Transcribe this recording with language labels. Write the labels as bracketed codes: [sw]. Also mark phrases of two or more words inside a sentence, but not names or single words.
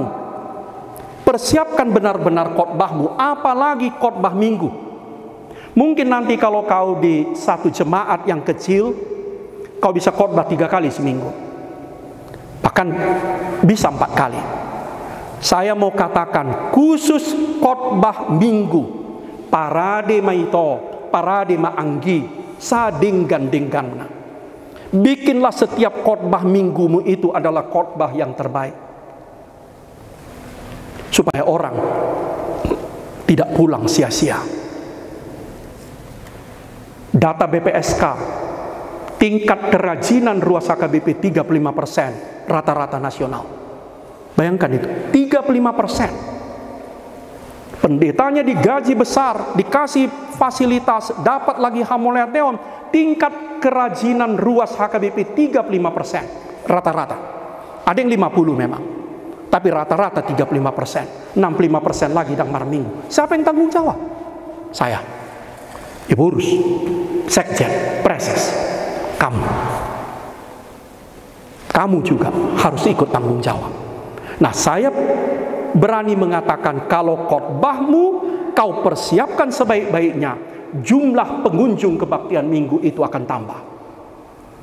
[id] Persiapkan benar-benar khotbahmu, apalagi khotbah minggu. Mungkin nanti kalau kau di satu jemaat yang kecil, kau bisa khotbah 3 kali seminggu. Bahkan bisa 4 kali. Saya mau katakan khusus khotbah minggu, [bbc] parade maito, parade maanggi, sadinggan-dingganna. [id] Bikinlah setiap khotbah minggumu itu adalah khotbah yang terbaik, supaya orang tidak pulang sia-sia. Data BPSK, tingkat kerajinan ruas HKBP 35% rata-rata nasional. Bayangkan itu, 35%. Pendetanya digaji besar, dikasih fasilitas, dapat lagi hamoleteon. Tingkat kerajinan ruas HKBP 35% rata-rata. Ada yang 50 memang, tapi rata-rata 35%. 65% lagi [bbc] dang marminggu. [id] Siapa yang tanggung jawab? Saya. Ibu urus, sekjen, preses, kamu. Kamu juga harus ikut tanggung jawab. Nah, saya berani mengatakan kalau khotbahmu kau persiapkan sebaik-baiknya, jumlah pengunjung kebaktian minggu itu akan tambah.